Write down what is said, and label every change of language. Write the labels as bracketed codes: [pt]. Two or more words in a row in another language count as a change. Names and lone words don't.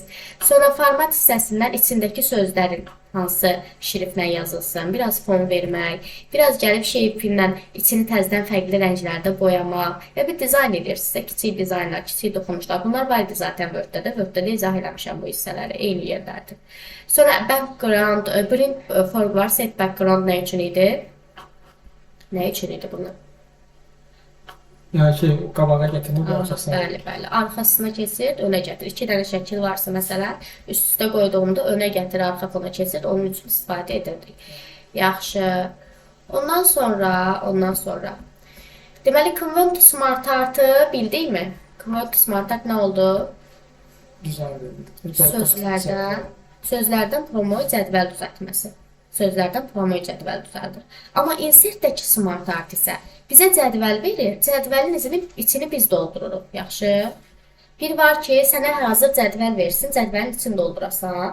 [az] Sonra format hissəsindən içindəki sözlərin hansı şriftlə yazılsın, biraz fon vermək, biraz gəlib shape-ilə içini təzədən fərqli rənglərdə boyamaq və bir dizayn edirsinizsə, kiçik dizaynlar, kiçik toxunuşlar. Bunlar var idi zaten Word-də də. Word-də də izah eləmişəm bu hissələri, eyni yerlərdir. [en] Sonra background, bring forward set background [az] nə üçün idi? Nə üçün idi bunu? Yəni ki, qabağa gətirib arxasına. Bəli. Arxasına keçir, önə gətir. 2 dənə şəkil varsa məsələn, üst-üstə qoyduğumda önə gətir, arxa fona keçir. Onun üçün istifadə edirdik. Yaxşı. Ondan sonra. Deməli, [en] Convert to Smart Art'ı bildikmi? Convert to Smart Art [az] nə oldu? Sözlərdən promo cədvəl düzəltməsi. Sözlərdən promo cədvəl düzəldir. Amma insertdəki Smart Art isə bizə cədvəl verir. Cədvəlin içini biz doldururuq. Yaxşı. Bir var ki, sənə hazır cədvəl versin, cədvəlin içini doldurasan.